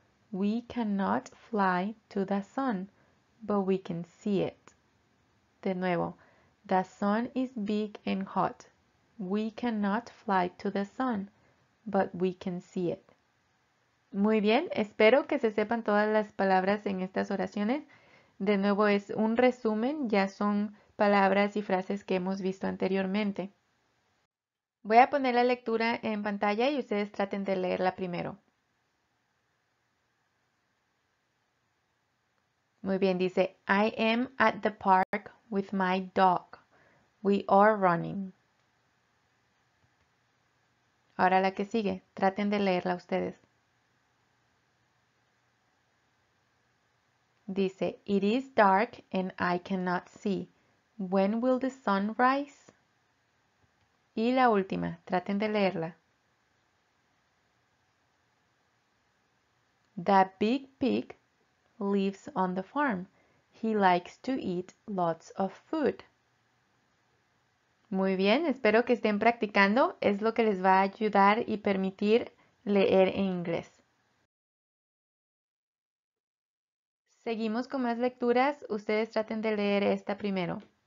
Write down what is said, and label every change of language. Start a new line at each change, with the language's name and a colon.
English: We cannot fly to the sun, but we can see it.
Spanish: De nuevo.
English: The sun is big and hot. We cannot fly to the sun, but we can see it.
Spanish: Muy bien, espero que se sepan todas las palabras en estas oraciones. De nuevo es un resumen, ya son palabras y frases que hemos visto anteriormente. Voy a poner la lectura en pantalla y ustedes traten de leerla primero. Muy bien, dice,
English: I am at the park with my dog. We are running.
Spanish: Ahora la que sigue, traten de leerla ustedes. Dice,
English: it is dark and I cannot see. When will the sun rise?
Spanish: Y la última, traten de leerla.
English: The big pig lives on the farm. He likes to eat lots of food.
Spanish: Muy bien, espero que estén practicando. Es lo que les va a ayudar y permitir leer en inglés. Seguimos con más lecturas. Ustedes traten de leer esta primero.